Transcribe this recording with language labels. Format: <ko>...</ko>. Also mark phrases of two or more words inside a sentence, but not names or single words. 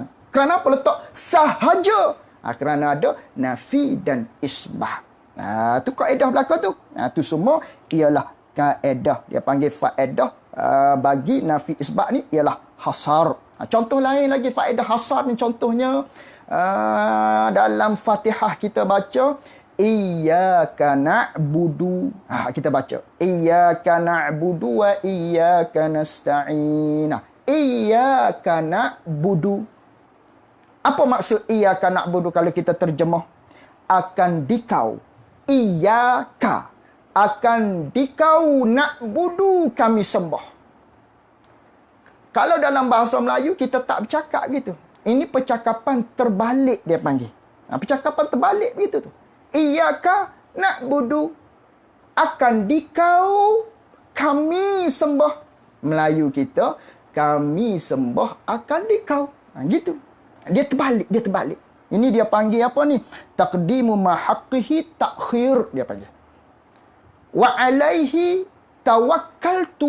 <ms>Kerana apa letak sahaja? Kerana ada nafi dan isbat. Tu kaedah belakang tu. Tu semua ialah kaedah. Dia panggil faedah bagi nafi isbat ni ialah hasar. Contoh lain lagi faedah hasar ni, contohnya dalam Fatihah kita baca</ms> <ar>إياك نعبد.</ar> <ms>Kita baca</ms> <ar>إياك نعبد وإياك نستعين. إياك نعبد.</ar> <ms>Apa maksud</ms> <ar>إياك نعبد</ar> <ms>kalau kita terjemah? Akan dikau. Iyyaka. Akan dikau na'budu kami sembah. Kalau dalam bahasa Melayu kita tak bercakap gitu. Ini percakapan terbalik dia panggil. Percakapan terbalik begitu tu.</ms> <ar>إياك نعبد.</ar> <ms>Akan dikau kami sembah. Melayu kita kami sembah akan dikau. Gitu. Dia terbalik. Ini dia panggil apa ni?</ms> <ar>تقديم ما حقه التأخير dia panggil. وعليه توكلت.</ar>